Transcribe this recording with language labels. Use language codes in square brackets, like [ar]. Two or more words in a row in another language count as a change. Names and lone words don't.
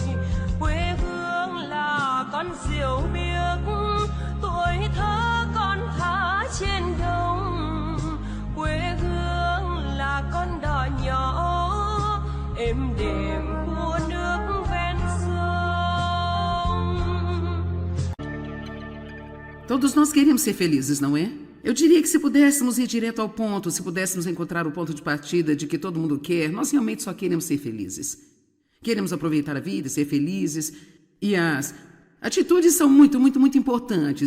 [vi] Quê hương là con diều biếc, tuổi thơ con thả trên đồng. Quê hương là con đò nhỏ êm đềm của nước ven sông. [pt] Todos nós queremos ser felizes, não é? Eu diria que se pudéssemos ir direto ao ponto, se pudéssemos encontrar o ponto de partida de que todo mundo quer, nós realmente só queremos ser felizes. Queremos aproveitar a vida e ser felizes. E as atitudes são muito, muito, muito importantes.